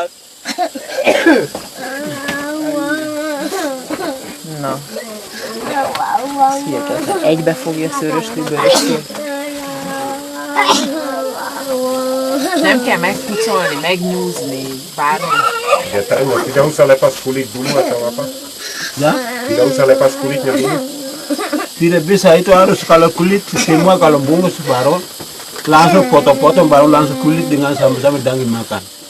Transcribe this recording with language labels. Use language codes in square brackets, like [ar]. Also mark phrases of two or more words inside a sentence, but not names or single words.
[hu] Na, ez hihetetlen. Egybe fogja szőröslőből és nem kell megpucolni, megnyúzni, bármi. [id] Tidak usah lepas kulit dulu atau apa? Ya? Tidak usah lepas kulitnya dulu. Tidak bisa, itu harus kalau kulit semua kalau bungkus baru langsung potong-potong baru langsung kulit dengan sama-sama dan dimakan.